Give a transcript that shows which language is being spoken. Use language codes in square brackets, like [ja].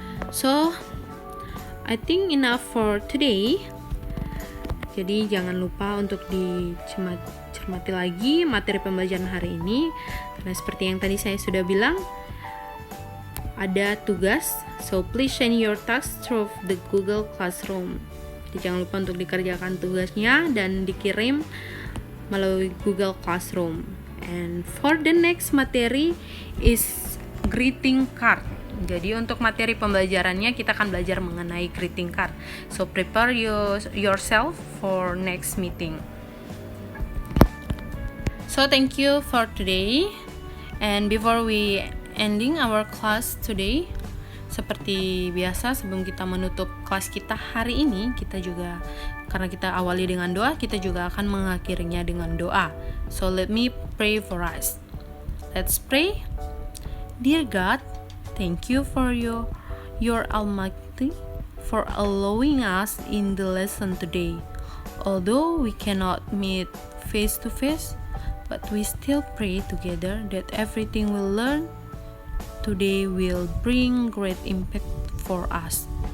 [en] So, I think enough for today. [id] Jadi jangan lupa untuk dicermati cermati lagi materi pembelajaran hari ini. Karena seperti yang tadi saya sudah bilang, ada tugas. [en] So please send your task through the Google Classroom. [id] Jadi jangan lupa untuk dikerjakan tugasnya dan dikirim melalui Google Classroom. [en] And for the next materi is greeting card. [id] Jadi untuk materi pembelajarannya kita akan belajar mengenai greeting card. [en] So prepare yourself for next meeting. So thank you for today. And before we ending our class today, [id] seperti biasa sebelum kita menutup kelas kita hari ini, kita juga karena kita awali dengan doa, kita juga akan mengakhirinya dengan doa. [en] So let me pray for us. Let's pray. Dear God, thank you for your Almighty for allowing us in the lesson today. Although we cannot meet face to face, but we still pray together that everything we learn today will bring great impact for us.